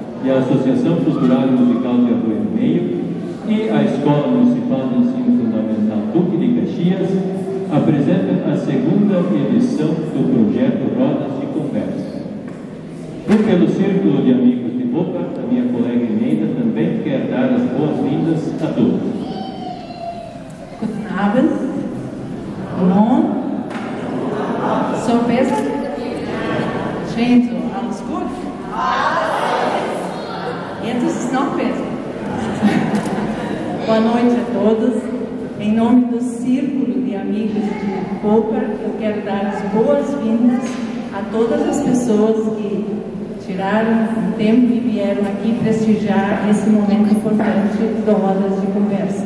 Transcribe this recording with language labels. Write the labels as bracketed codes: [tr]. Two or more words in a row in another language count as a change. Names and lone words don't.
[pt] da Associação Cultural e Musical de Arroio do Meio e a Escola Municipal de Ensino Fundamental PUC de Caxias apresentam a segunda edição do projeto Rodas de Conversa. E pelo Círculo de Amigos de Boca, a minha colega Neida também quer dar as boas-vindas a todos. [de] Guten Abend. Hallo. So besser? Schön so. Alles gut? Jetzt ist es noch besser. [pt] Boa noite a todos. Em nome do Círculo de Amigos de Boca, eu quero dar as boas-vindas a todas as pessoas que tiraram um tempo e vieram aqui prestigiar esse momento importante do Rodas de Conversa.